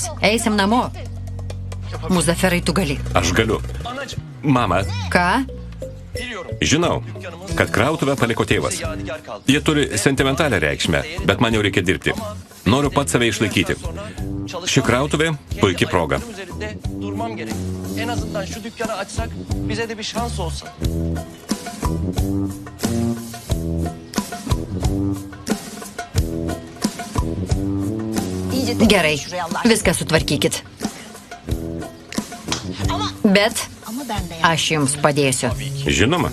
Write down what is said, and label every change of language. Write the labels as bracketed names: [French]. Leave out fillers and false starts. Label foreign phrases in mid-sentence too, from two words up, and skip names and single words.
[Lithuanian] Eisim namo. Muzaferai, tu gali. Aš galiu. Mama, Ką? žinau, kad krautuvę paliko tėvas. Jie turi sentimentalią reikšmę, bet man jau reikia dirbti. Noriu pats save išlaikyti. Ši krautuvė – puikia proga. [Turkish] En azından şu dükkanı açsak bize de bir şans olsa. [Lithuanian] Gerai, viską sutvarkykit. Bet aš jums padėsiu. Žinoma,